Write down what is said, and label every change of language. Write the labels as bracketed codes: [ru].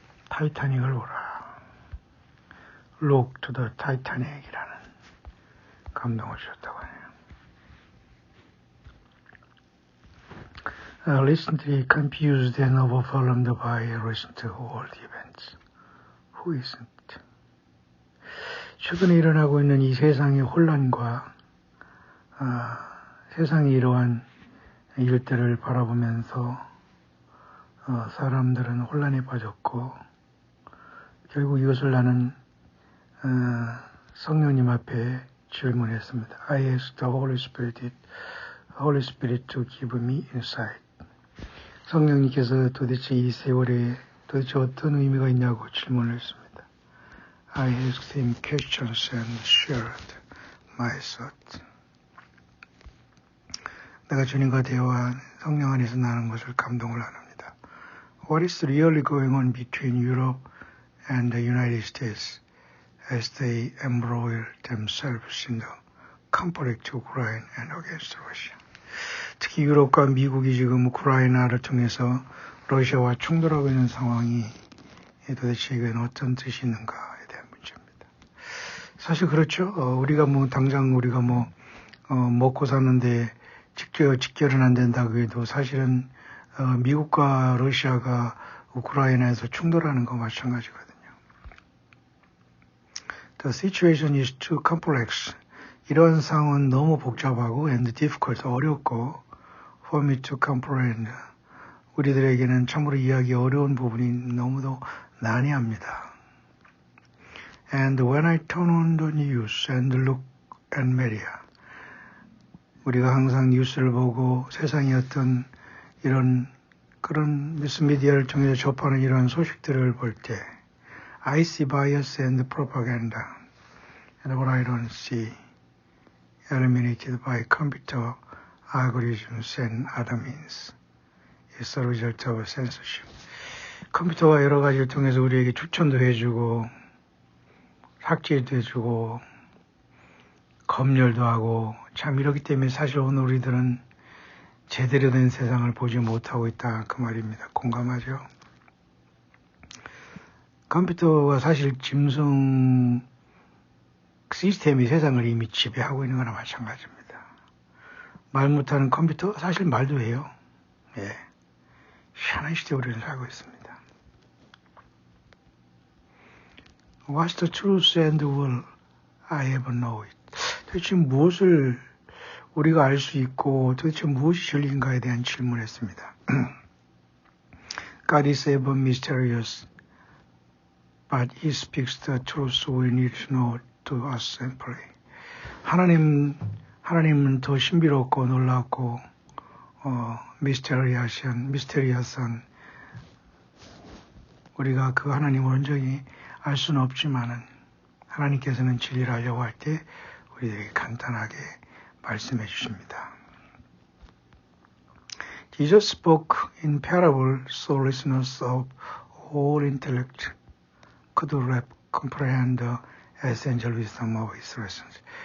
[ko] 타이타닉을 보라. [en] Look to the [ko] Titanic이라는 감동을 주셨다고 하네요. [en] Recently confused and overwhelmed by recent world events. Who isn't? [ko] 최근에 일어나고 있는 이 세상의 혼란과 세상이 이러한 일들을 바라보면서 사람들은 혼란에 빠졌고 결국 이것을 나는 성령님 앞에 질문했습니다. [en] I asked the Holy Spirit to give me insight. [ko] 성령님께서 도대체 이 세월에 도대체 어떤 의미가 있냐고 질문을 했습니다. [en] I asked him questions and shared my thoughts. [ko] 내가 주님과 대화한 성령 안에서 나는 것을 감동을 합니다. [en] What is really going on between Europe and the United States as they embroil themselves in the conflict of Ukraine and against Russia? [ko] 특히 유럽과 미국이 지금 우크라이나를 통해서 러시아와 충돌하고 있는 상황이 도대체 이건 어떤 뜻이 있는가에 대한 문제입니다. 사실 그렇죠. 우리가 당장 우리가 먹고 사는데 직결은 안 된다고 해도 사실은 미국과 러시아가 우크라이나에서 충돌하는 거 마찬가지거든요. [en] The situation is too complex. [ko] 이런 상황은 너무 복잡하고 [en] and difficult, [ko] 어렵고 [en] for me to comprehend. [ko] 우리들에게는 참으로 이해하기 어려운 부분이 너무도 난해합니다. [en] And when I turn on the news and look at media, [ko] 우리가 항상 뉴스를 보고 세상의 어떤 그런 미디어를 통해서 접하는 이런 소식들을 볼 때 [en] I see bias and propaganda and what I don't see eliminated by computer algorithms and other means. It's a result of censorship. [ko] 컴퓨터가 여러 가지를 통해서 우리에게 추천도 해주고 삭제도 해주고 검열도 하고 참 이렇기 때문에 사실 오늘 우리들은 제대로 된 세상을 보지 못하고 있다 그 말입니다. 공감하죠? 컴퓨터가 사실 짐승 시스템이 세상을 이미 지배하고 있는 거나 마찬가지입니다. 말 못하는 컴퓨터 사실 말도 해요. 예, 희한한 시대에 우리는 살고 있습니다. [en] What's the truth and will I ever know it? [ko] 도대체 무엇을 우리가 알 수 있고 도대체 무엇이 진리인가에 대한 질문을 했습니다. [en] God is ever mysterious, but He speaks the truth we need to know to us simply. [ko] 하나님은 더 신비롭고 놀랍고 미스테리어스한 우리가 그 하나님을 온전히 알 수는 없지만은 하나님께서는 진리를 알려고 할 때 우리에게 간단하게 말씀해 주십니다. [en] Jesus spoke in parable so listeners of all intellect could comprehend the essential wisdom of his lessons.